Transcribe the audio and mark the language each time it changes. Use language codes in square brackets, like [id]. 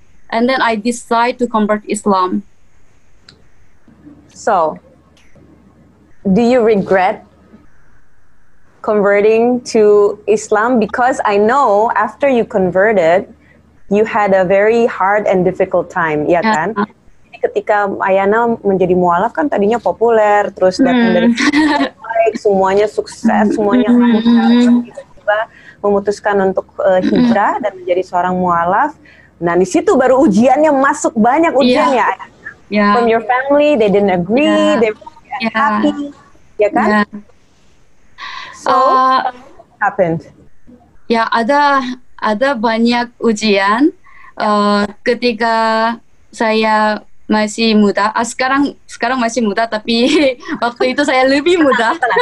[en] And then I decide to convert Islam. So, do you regret converting to Islam? Because I know after you converted, you had a very hard and difficult time, [id] ya kan? Jadi ketika Ayana menjadi mualaf kan tadinya populer, terus datang dari baik, semuanya sukses, semuanya lancar, tiba-tiba memutuskan untuk hijrah dan menjadi seorang mualaf. Nah, di situ baru ujiannya masuk, banyak ujiannya. [en] Yeah. From your family, they didn't agree, they weren't happy, [id] ya kan? [en] Yeah. So, happened. [id] Ya, ada banyak ujian ketika saya masih muda. Sekarang masih muda, tapi waktu itu saya lebih muda.